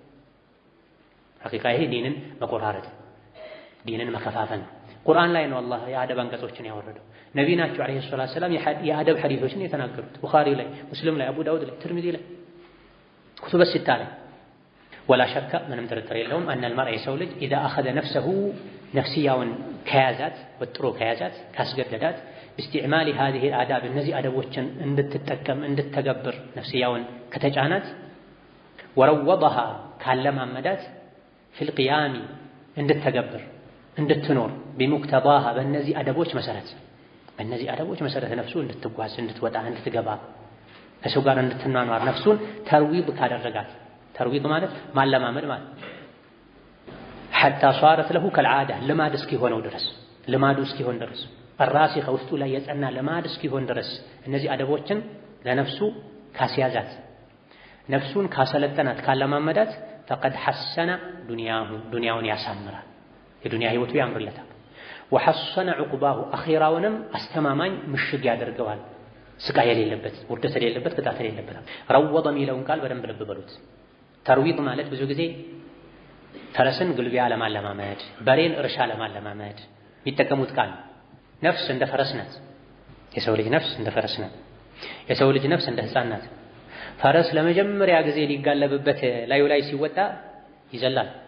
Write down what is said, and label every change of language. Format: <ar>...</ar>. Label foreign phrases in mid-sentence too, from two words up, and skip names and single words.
<am>ሐቂቃ ይሄ ዲንን መቆራረጥ ዲንን መከፋፈል። ቁርአን ላይ ነው አላህ የአደብ አንቀጾችን ያወረደው። ነቢይ ናቸው</am> <ar>عليه الصلاة والسلام</ar> <am>የአደብ ሐዲሶችን የተናገሩት ቡኻሪ ላይ፣ ሙስሊም ላይ፣ አቡ ዳውድ ላይ፣ ትርሚዚ ላይ፣ ኩቱበ ሲታ ላይ።</am> <ar>ولا شك</ar> <am>ምንም ጥርጥር የለውም</am> <ar>أن المرء</ar> <am>የሰው ልጅ</am> <ar>إذا أخذ نفسه</ar> <am>ነፍስያውን ከያዛት ወጥሮ ከያዛት ካስገደዳት</am> <ar>باستعمال هذه الآداب</ar> <am>እነዚህ አደቦችን እንድትጠቀም እንድትተገብር ነፍስያውን ከተጫናት ወረወضها ካለማመዳት</am> <ar>في القيام</ar> <am>እንድትተገብር እንድትኖር بمقتضاها በእነዚህ አደቦች መሰረት ነፍሱ እንድትጓዝ እንድትወጣ እንድትገባ ከሰው ጋር እንድትኗኗር ነፍሱን ተርዊብ ካደረጋት ተርዊብ ማለት ማለማመድ ማለት</am> <ar>حتى صارت له</ar> <am>كالعادة ልማድ እስኪሆነው ድረስ ልማዱ እስኪሆን ድረስ الراسخ ውስጡ ላይ የጸና ልማድ እስኪሆን ድረስ እነዚህ አደቦችን ለነፍሱ ካስያዛት ነፍሱን ካሰለጠናት ካለማመዳት</am> <ar>فقد حسن</ar> <am>ዱንያውን ያሳምራል የዱንያ ህይወቱ ያምርለታል።</am> <ar>وحسن عقباه</ar> <am>አኺራውንም አስተማማኝ ምሽግ ያደርገዋል። ስቃይ የሌለበት ውርደት የሌለበት ቅጣት የሌለበት። ረወض የሚለውን ቃል በደንብ ልብ በሉት። ተርዊድ ማለት ብዙ ጊዜ ፈረስን ግልቢያ ለማለማመድ በሬን እርሻ ለማለማመድ የሚጠቀሙት ቃል። ነፍስ እንደ ፈረስ ናት። የሰው ልጅ ነፍስ እንደ ፈረስ ናት። የሰው ልጅ ነፍስ እንደ ህፃን ናት። ፈረስ ለመጀመሪያ ጊዜ ሊጋለብበት ላዩ ላይ ሲወጣ ይዘላል፣</am>